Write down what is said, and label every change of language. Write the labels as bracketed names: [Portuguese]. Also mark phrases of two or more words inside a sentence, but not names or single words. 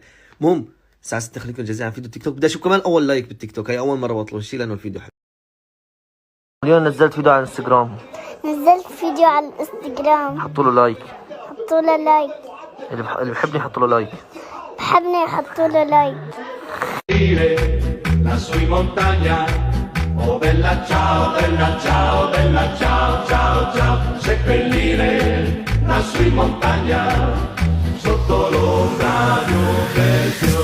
[Arabic] المهم الساعة 6 خليكم جاهزين على فيديو التيك توك. بدي اشوف كمان اول لايك بالتيك توك، هي اول مرة بطلب الشيء لانه الفيديو حلو. اليوم نزلت فيديو على الانستغرام. نزلت فيديو على الانستغرام. حطوا له لايك. حطوا له لايك. اللي بحبني يحطوا له لايك. بحبني يحطوا له لايك. [Italian] lassù in montagna, oh bella ciao, bella ciao, bella ciao, ciao, ciao, seppellire lassù in montagna, sotto l'ombra di un bel